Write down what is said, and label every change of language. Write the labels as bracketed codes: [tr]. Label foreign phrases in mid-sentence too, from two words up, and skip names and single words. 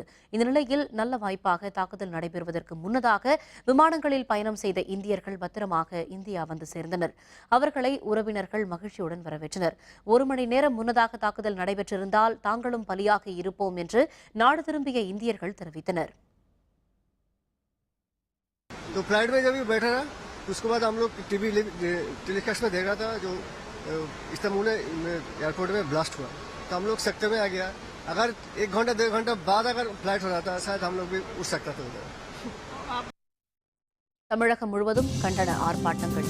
[ta] இந்த நிலையில் நல்ல வாய்ப்பாக தாக்குதல் நடைபெறுவதற்கு முன்னதாக விமானங்களில் பயணம் செய்த இந்தியர்கள் பத்திரமாக இந்தியா வந்து சேர்ந்தனர். அவர்களை உறவினர்கள் மகிழ்ச்சியுடன் வரவேற்றனர். 1 மணி நேரம் முன்னதாக தாக்குதல் நடைபெற்றிருந்தால் தாங்களும் பலியாக இருப்போம் என்று நாடு திரும்பிய இந்தியர்கள் தெரிவித்தனர். [hi] तो फ्लाइट में जब भी बैठा रहा उसके बाद हम लोग [en] TV telecast [hi] में देख रहा था जो इस्तांबुल एयरपोर्ट में ब्लास्ट हुआ, तो हम लोग सेक्टर में आ गया. अगर 1 घंटा 1.5 घंटा बाद अगर फ्लाइट हो रहा था शायद हम लोग भी उठ सकता था. [ta] தமிழகம் முழுவதும் கண்டன ஆர்ப்பாட்டங்கள்.